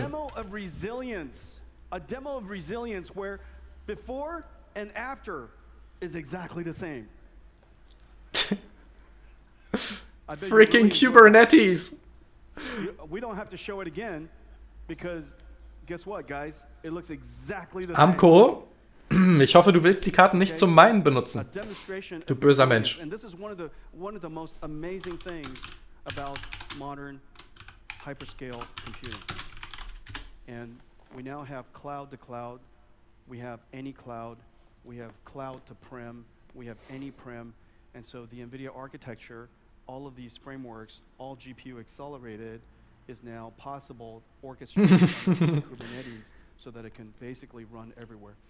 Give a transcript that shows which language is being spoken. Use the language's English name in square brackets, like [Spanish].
[English] A demo of resilience where before and after is exactly the same. Freaking Kubernetes. We don't have to show it again because guess what, guys? It looks exactly the [German] Amco, ich hoffe, du willst die Karten nicht zum Meinen benutzen. Du böser Mensch. [English] And this is one of the most amazing things about modern hyperscale computing. And we now have cloud to cloud, we have any cloud, we have cloud to prem, we have any prem, and so the Nvidia architecture, all of these frameworks, all GPU accelerated, is now possible orchestrated on Kubernetes so that it can basically run everywhere.